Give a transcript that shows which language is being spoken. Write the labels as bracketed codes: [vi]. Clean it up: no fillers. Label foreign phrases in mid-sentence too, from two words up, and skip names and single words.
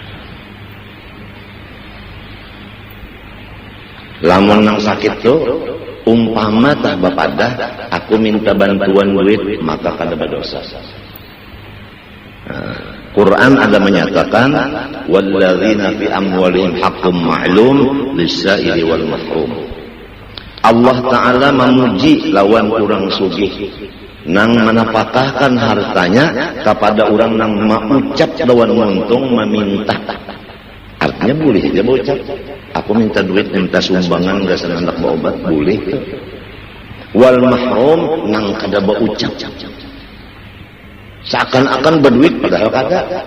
[bjn] Lamun nang sakit tuh Umpama tah bapadah aku minta bantuan duit maka kada berdosa. Quran ada menyatakan [ar] walladzina fi amwalihim haqqum ma'lum lis-sa'ili wal mahrum. [bjn] Allah Ta'ala memuji lawan orang sugih nang menapakahkan hartanya kepada orang nang mengucap lawan untung meminta. Artinya boleh dia berucap, aku minta duit, minta sumbangan gak senang anak berobat, boleh. [ar] Wal mahrum [bjn] nang kada berucap, seakan-akan berduit padahal kada.